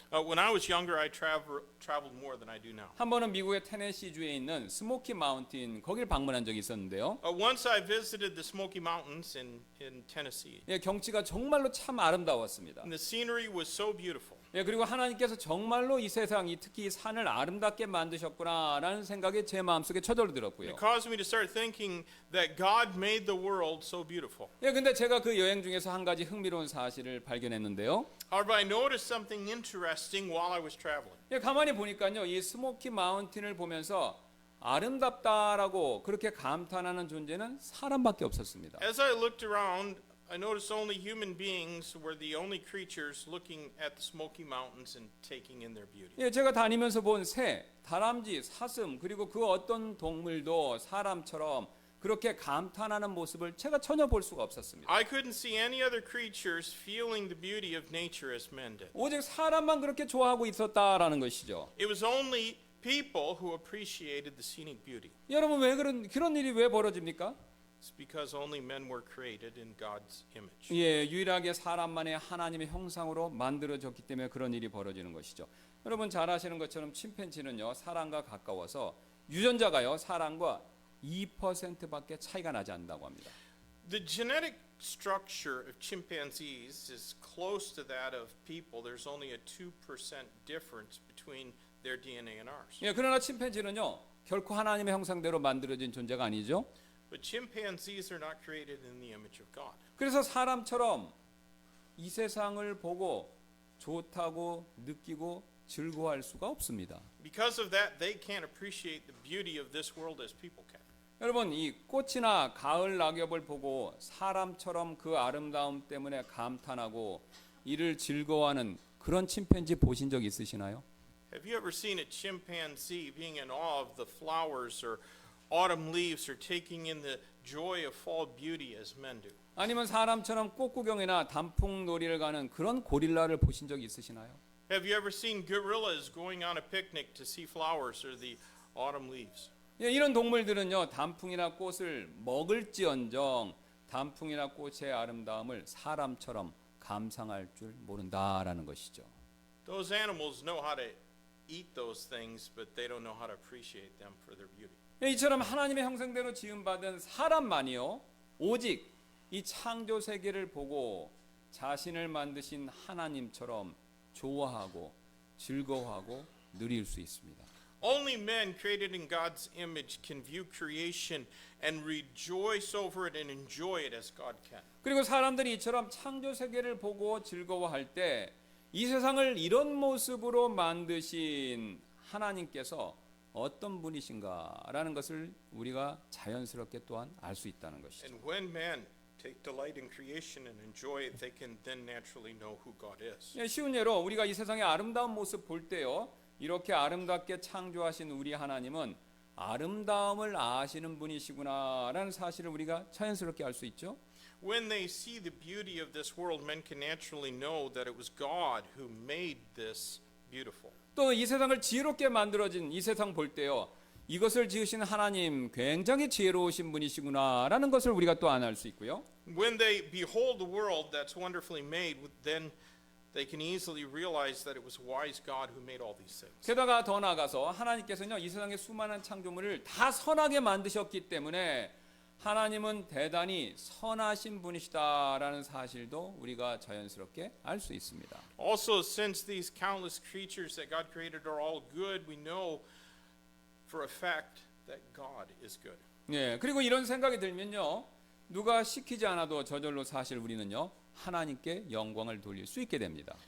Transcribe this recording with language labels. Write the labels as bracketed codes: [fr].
[en] When I was younger, I traveled more than I do now. [ko] 한 번은 미국의 테네시주에 있는 스모키 마운틴 거기를 방문한 적이 있었는데요. [en] Once I visited the Smoky Mountains in Tennessee. [ko] 예, 경치가 정말로 참 아름다웠습니다. [en] And the scenery was so beautiful. [ko] 예, 그리고 하나님께서 정말로 이 세상, 특히 이 산을 아름답게 만드셨구나라는 생각이 제 마음속에 저절로 들었고요. [en] It caused me to start thinking that God made the world so beautiful. [ko] 예, 근데 제가 그 여행 중에서 한 가지 흥미로운 사실을 발견했는데요. [en] However, I noticed something interesting while I was traveling. [ko] 예, 가만히 보니까요, 이 스모키 마운틴을 보면서 아름답다라고 그렇게 감탄하는 존재는 사람밖에 없었습니다. [en] As I looked around, I noticed only human beings were the only creatures looking at the Smoky Mountains and taking in their beauty. [ko] 예, 제가 다니면서 본 새, 다람쥐, 사슴 그리고 그 어떤 동물도 사람처럼 그렇게 감탄하는 모습을 제가 전혀 볼 수가 없었습니다. [en] I couldn't see any other creatures feeling the beauty of nature as men did. [ko] 오직 사람만 그렇게 좋아하고 있었다라는 것이죠. [en] It was only people who appreciated the scenic beauty. [ko] 여러분 왜 그런 일이 왜 벌어집니까? [en] It's because only men were created in God's image. [ko] 예, 유일하게 사람만의 하나님의 형상으로 만들어졌기 때문에 그런 일이 벌어지는 것이죠. 여러분 잘 아시는 것처럼 침팬지는요 사람과 가까워서 유전자가요 사람과 2%밖에 차이가 나지 않는다고 합니다. [en] The genetic structure of chimpanzees is close to that of people. There's only a 2% difference between their DNA and ours. [ko] 예, 그러나 침팬지는요 결코 하나님의 형상대로 만들어진 존재가 아니죠. [en] But chimpanzees are not created in the image of God. [ko] 그래서 사람처럼 이 세상을 보고 좋다고 느끼고 즐거워할 수가 없습니다. [en] Because of that, they can't appreciate the beauty of this world as people can. [ko] 여러분 이 꽃이나 가을 낙엽을 보고 사람처럼 그 아름다움 때문에 감탄하고 이를 즐거워하는 그런 침팬지 보신 적 있으시나요? [en] Have you ever seen a chimpanzee being in awe of the flowers or autumn leaves or taking in the joy of fall beauty as men do? [ko] 아니면 사람처럼 꽃구경이나 단풍놀이를 가는 그런 고릴라를 보신 적 있으시나요? [en] Have you ever seen gorillas going on a picnic to see flowers or the autumn leaves? [ko] 예, 이런 동물들은요 단풍이나 꽃을 먹을지언정 단풍이나 꽃의 아름다움을 사람처럼 감상할 줄 모른다라는 것이죠. [en] Those animals know how to eat those things, but they don't know how to appreciate them for their beauty. [ko] 예, 이처럼 하나님의 형상대로 지음받은 사람만이요 오직 이 창조 세계를 보고 자신을 만드신 하나님처럼 좋아하고 즐거워하고 누릴 수 있습니다. [en] Only men created in God's image can view creation and rejoice over it and enjoy it as God can. [ko] 그리고 사람들이 이처럼 창조 세계를 보고 즐거워할 때 이 세상을 이런 모습으로 만드신 하나님께서 어떤 분이신가라는 것을 우리가 자연스럽게 또한 알 수 있다는 것이죠. [en] And when men take delight in creation and enjoy it, they can then naturally know who God is. [ko] 예, 쉬운 예로 우리가 이 세상의 아름다운 모습 볼 때요. 이렇게 아름답게 창조하신 우리 하나님은 아름다움을 아시는 분이시구나라는 사실을 우리가 자연스럽게 알 수 있죠. [en] When they see the beauty of this world, men can naturally know that it was God who made this beautiful. [ko] 또 이 세상을 지혜롭게 만들어진 이 세상 볼 때요. 이것을 지으신 하나님 굉장히 지혜로우신 분이시구나라는 것을 우리가 또 알 수 있고요. [en] When they behold the world that's wonderfully made, then they can easily realize that it was wise God who made all these things. [ko] 게다가 더 나아가서 하나님께서는요. 이 세상의 수많은 창조물을 다 선하게 만드셨기 때문에 하나님은 대단히 선하신 분이시다라는 사실도 우리가 자연스럽게 알 수 있습니다. [en] Also, since these countless creatures that God created are all good, we know for a fact that God is good. [ko] 예, 그리고 이런 생각이 들면요. 누가 시키지 않아도 저절로 사실 우리는요. 하나님께 영광을 돌릴 수 있게 됩니다.